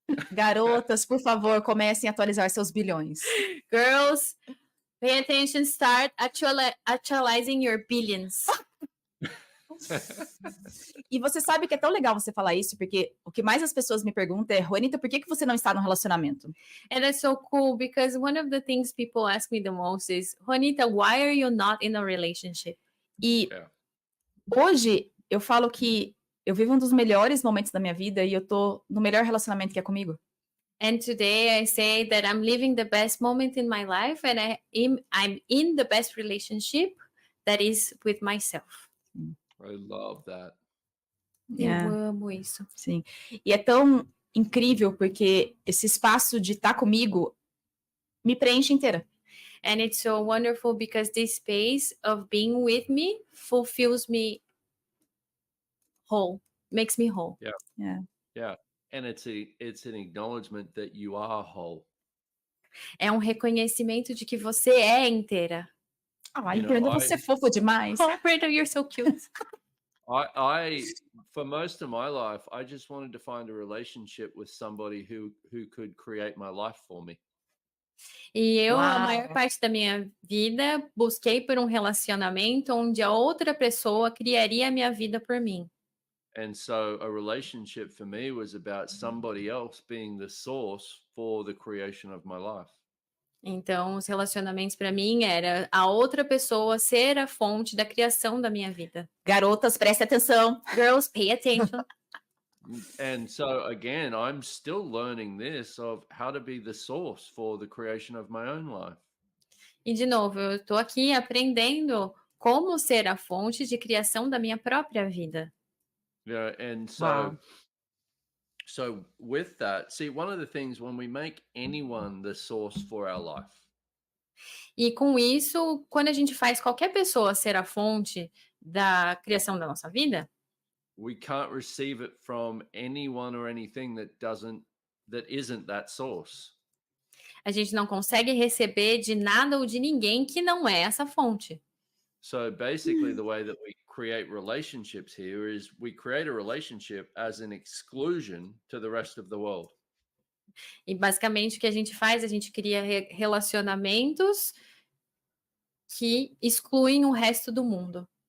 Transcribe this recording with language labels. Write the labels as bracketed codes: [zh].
[pt] Garotas, por favor, comecem a atualizar seus bilhões. [en] Girls, pay attention, start actualizing your billions. [pt] E você sabe que é tão legal você falar isso, porque o que mais as pessoas me perguntam é, Roannitta, por que você não está num relacionamento? [en] And it's so cool because one of the things people ask me the most is, Roannitta, why are you not in a relationship? [pt] E hoje eu falo que eu vivo um dos melhores momentos da minha vida e eu tô no melhor relacionamento que é comigo. [en] And today I say that I'm living the best moment in my life and I'm in the best relationship that is with myself. I love that. [pt] Eu amo isso. Sim. E é tão incrível porque esse espaço de estar comigo me preenche inteira. [en] And it's so wonderful because this space of being with me fulfills me whole, makes me whole. Yeah. And it's an acknowledgement that you are whole. [pt] É um reconhecimento de que você é inteira. Ai, Brendon, você é fofo demais. [en] Oh, Brendon, you're so cute. I for most of my life, I just wanted to find a relationship with somebody who could create my life for me. [pt] E eu, a Uau. maior parte da minha vida, busquei por um relacionamento onde a outra pessoa criaria a minha vida por mim. [en] And so a relationship for me was about somebody else being the source for the creation of my life. Então, os relacionamentos para mim era a outra pessoa ser a fonte da criação da minha vida. [pt] Garotas, prestem atenção. [en] Girls, pay attention. And so again, I'm still learning this of how to be the source for the creation of my own life. [pt] E de novo, eu estou aqui aprendendo como ser a fonte de criação da minha própria vida. [en] Yeah, and so Wow. so with that, see, one of the things when we make anyone the source for our life, [pt] E com isso, quando a gente faz qualquer pessoa ser a fonte da criação da nossa vida, [en] we can't receive it from anyone or anything that isn't that source. [pt] a gente não consegue receber de nada ou de ninguém que não é essa fonte. [en] So basically the way that we create relationships here is we create a relationship as an exclusion to the rest of the world. [pt] E basicamente o que a gente faz, a gente cria relacionamentos que excluem o resto do mundo.